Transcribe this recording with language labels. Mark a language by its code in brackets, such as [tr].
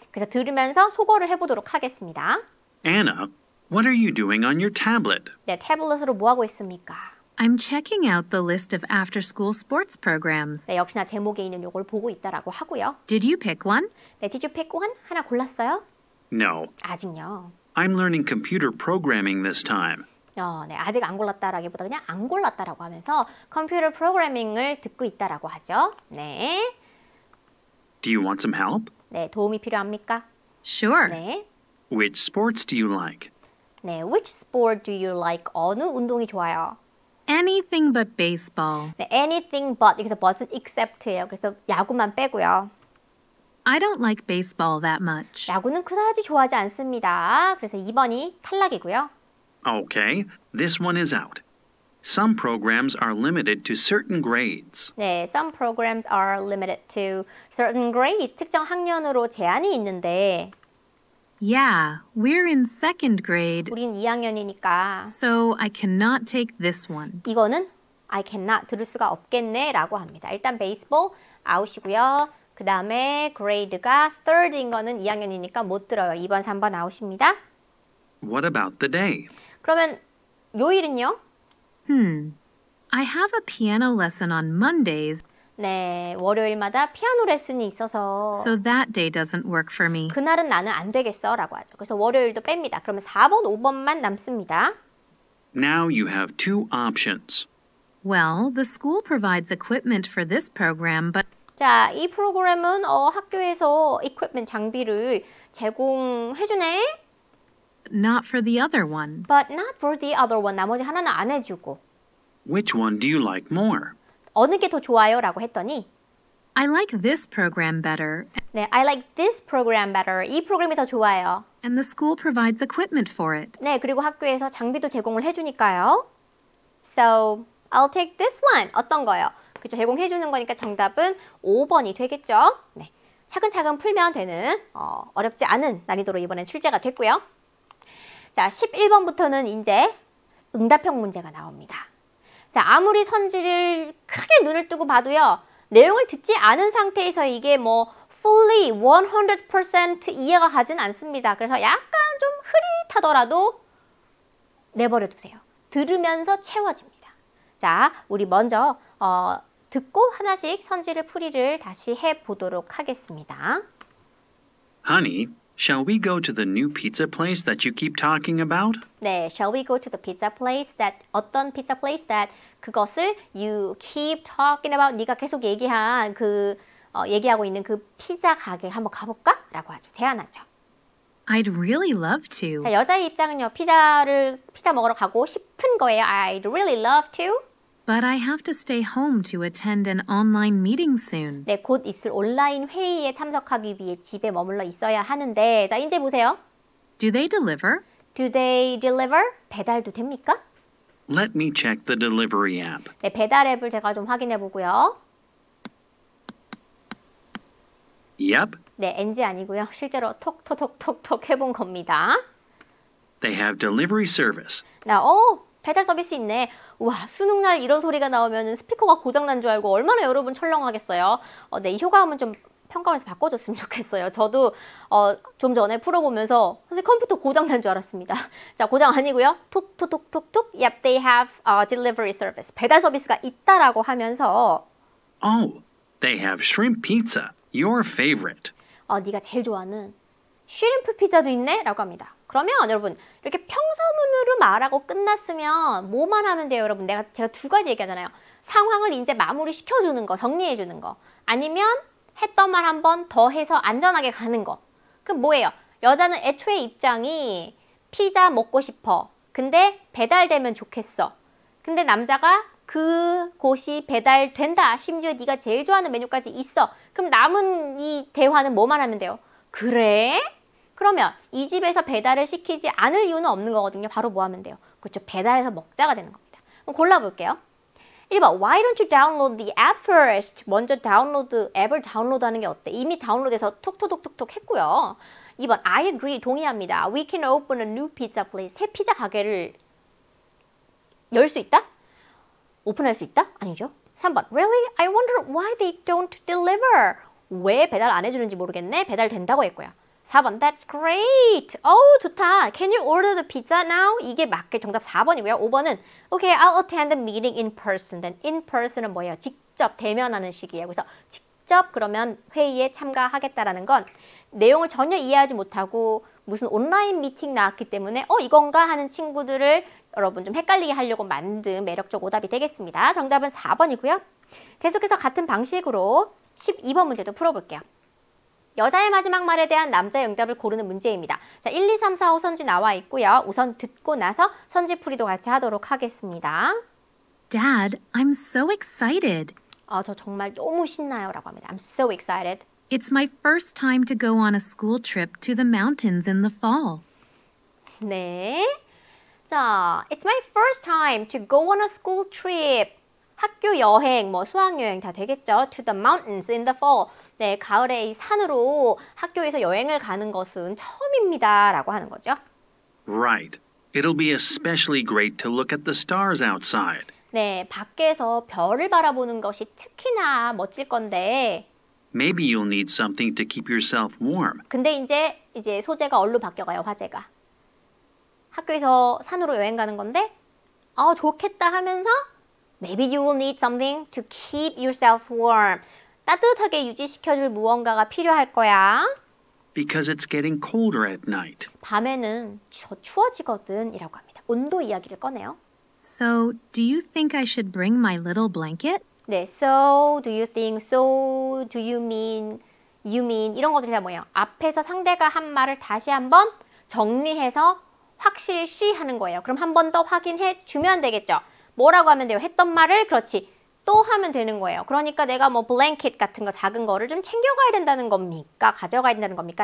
[ko] 그래서 들으면서 소거를 해보도록 하겠습니다. [en] Anna, what are you doing on your tablet? [ko] 네, 태블릿으로 뭐 하고 있습니까? [en] I'm checking out the list of after-school sports programs. [ko] 네, 역시나 제목에 있는 요걸 보고 있다라고 하고요. [en] Did you pick one? 네, did you pick one? [ko] 하나 골랐어요? [en] No, [ko] 아직요. [en] I'm learning computer programming this time. [ko] 네, 아직 안 골랐다라기보다 그냥 안 골랐다라고 하면서 컴퓨터 프로그래밍을 듣고 있다라고 하죠. 네. [en] Do you want some help? [ko] 네, 도움이 필요합니까? [en] Sure. [ko] 네. [en] Which sports do you like? 네, which sport do you like? [ko] 어느 운동이 좋아요? [en] Anything but baseball. [ko] 네, [en] anything but, [ko] 여기서 but은 except예요. 그래서 야구만 빼고요. [en] I don't like baseball that much. [ko] 야구는 그다지 좋아하지 않습니다. 그래서 2번이 탈락이고요. [en] Okay, this one is out. Some programs are limited to certain grades. 네, some programs are limited to certain grades. [ko] 특정 학년으로 제한이 있는데 [en] Yeah, we're in second grade, [ko] 우린 2학년이니까 [en] so I cannot take this one. [ko] 이거는 [en] I cannot [ko] 들을 수가 없겠네 라고 합니다. 일단 베이스볼 아웃이고요. 그 다음에 grade가 third인 거는 2학년이니까 못 들어요. 2번, 3번 아웃입니다. [en] What about the day? [ko] 그러면 요일은요? [en] I have a piano lesson on Mondays, [ko] 네, 월요일마다 피아노 레슨이 있어서 [en] so that day doesn't work for me. [ko] 그날은 나는 안 되겠어 라고 하죠. 그래서 월요일도 뺍니다. 그러면 4번, 5번만 남습니다. [en] Now you have two options. Well, the school provides equipment for this program, but [ko] 자, 이 프로그램은 학교에서 equipment 장비를 제공해주네. [en] not for the other one. But not for the other one. [ko] 나머지 하나는 안 해주고. [en] Which one do you like more? [ko] 어느 게 더 좋아요? 라고 했더니 [en] I like this program better, 네, I like this program better. [ko] 이 프로그램이 더 좋아요. [en] and the school provides equipment for it. [ko] 네, 그리고 학교에서 장비도 제공을 해주니까요. [en] So, I'll take this one. [ko] 어떤 거요? 그죠? 제공해주는 거니까 정답은 5번이 되겠죠? 네, 차근차근 풀면 되는 어렵지 않은 난이도로 이번엔 출제가 됐고요. 자, 11번부터는 이제 응답형 문제가 나옵니다. 자, 아무리 선지를 크게 눈을 뜨고 봐도요. 내용을 듣지 않은 상태에서 이게 뭐 fully 100% 이해가 가진 않습니다. 그래서 약간 좀 흐릿하더라도 내버려 두세요. 들으면서 채워집니다. 자, 우리 먼저 듣고 하나씩 선지를 풀이를 다시 해보도록 하겠습니다. [en] Honey, shall we go to the new pizza place that you keep talking about? 네, shall we go to the pizza place that [ko] 어떤 [en] pizza place that [ko] 그것을 [en] you keep talking about [ko] 네가 계속 얘기한 얘기하고 있는 그 피자 가게 한번 가볼까? 라고 하죠. 제안하죠. [en] I'd really love to. [ko] 자, 여자의 입장은요. 피자 먹으러 가고 싶은 거예요. [en] I'd really love to. But I have to stay home to attend an online meeting soon. [ko] 네, 곧 있을 온라인 회의에 참석하기 위해 집에 머물러 있어야 하는데 자, 이제 보세요. [en] Do they deliver? Do they deliver? [ko] 배달도 됩니까? [en] Let me check the delivery app. [ko] 네, 배달 앱을 제가 좀 확인해 보고요. [en] Yep, [ko] 네, NG 아니고요. 실제로 톡톡톡톡 해본 겁니다. [en] they have delivery service. [ko] 배달 서비스 있네. 우와, 수능날 이런 소리가 나오면 스피커가 고장난 줄 알고 얼마나 여러분 철렁하겠어요. 네, 이 효과음은 좀 평가원에서 바꿔줬으면 좋겠어요. 저도 좀 전에 풀어보면서 선생님 컴퓨터 고장난 줄 알았습니다. 자, 고장 아니고요. 톡톡톡톡톡. [en] Yep, they have delivery service. [ko] 배달 서비스가 있다라고 하면서 [en] Oh, they have shrimp pizza, your favorite. [ko] 네가 제일 좋아하는 쉬림프 피자도 있네? 라고 합니다. 그러면 여러분 이렇게 평서문으로 말하고 끝났으면 뭐만 하면 돼요, 여러분? 제가 두 가지 얘기하잖아요. 상황을 이제 마무리 시켜주는 거, 정리해주는 거. 아니면 했던 말 한 번 더 해서 안전하게 가는 거. 그럼 뭐예요? 여자는 애초에 입장이 피자 먹고 싶어. 근데 배달되면 좋겠어. 근데 남자가 그곳이 배달된다. 심지어 네가 제일 좋아하는 메뉴까지 있어. 그럼 남은 이 대화는 뭐만 하면 돼요? 그래? 그러면 이 집에서 배달을 시키지 않을 이유는 없는 거거든요. 바로 뭐 하면 돼요? 그렇죠. 배달해서 먹자가 되는 겁니다. 그럼 골라볼게요. [en] 1번, why don't you download the app first? [ko] 먼저 앱을 다운로드하는 게 어때? 이미 다운로드해서 톡톡톡톡 했고요. 2번, [en] I agree, [ko] 동의합니다. [en] We can open a new pizza place. [ko] 새 피자 가게를 열 수 있다? 오픈할 수 있다? 아니죠. 3번, [en] really? I wonder why they don't deliver. [ko] 왜 배달 안 해주는지 모르겠네. 배달된다고 했고요. 4번, [en] that's great. [ko] 좋다. [en] Can you order the pizza now? [ko] 이게 맞게 정답 4번이고요. [en] 5번은 okay, I'll attend the meeting in person. Then in person은 [ko] 뭐예요? 직접 대면하는 식이에요. 그래서 직접 그러면 회의에 참가하겠다라는 건 내용을 전혀 이해하지 못하고 무슨 온라인 미팅 나왔기 때문에 이건가 하는 친구들을 여러분 좀 헷갈리게 하려고 만든 매력적 오답이 되겠습니다. 정답은 4번이고요. 계속해서 같은 방식으로 12번 문제도 풀어볼게요. 여자의 마지막 말에 대한 남자의 응답을 고르는 문제입니다. 자, 1, 2, 3, 4, 5 선지 나와 있고요. 우선 듣고 나서 선지 풀이도 같이 하도록 하겠습니다. [en] Dad, I'm so excited. [ko] 저 정말 너무 신나요 라고 합니다. [en] I'm so excited. It's my first time to go on a school trip to the mountains in the fall. [ko] 네. [en] 자, it's my first time to go on a school trip. [ko] 학교 여행, 수학여행 다 되겠죠. [en] To the mountains in the fall. [ko] 네, 가을에 이 산으로 학교에서 여행을 가는 것은 처음입니다. 라고 하는 거죠. [en] Right. It'll be especially great to look at the stars outside. [ko] 네, 밖에서 별을 바라보는 것이 특히나 멋질 건데 [en] Maybe you'll need something to keep yourself warm. [ko] 근데 이제 소재가 얼로 바뀌어가요, 화제가. 학교에서 산으로 여행 가는 건데 좋겠다 하면서 [en] Maybe you will need something to keep yourself warm. [ko] 따뜻하게 유지시켜줄 무언가가 필요할 거야. [en] Because it's getting colder at night. [ko] 밤에는 추워지거든 이라고 합니다. 온도 이야기를 꺼내요. [en] So, do you think I should bring my little blanket? 네, so do you think, so do you mean, you mean [ko] 이런 것들이 다 뭐예요? 앞에서 상대가 한 말을 다시 한번 정리해서 확실시 하는 거예요. 그럼 한 번 더 확인해 주면 되겠죠. 뭐라고 하면 돼요? 했던 말을 그렇지 또 하면 되는 거예요. 그러니까 내가 블랭켓 같은 거 작은 거를 좀 챙겨가야 된다는 겁니까? 가져가야 된다는 겁니까?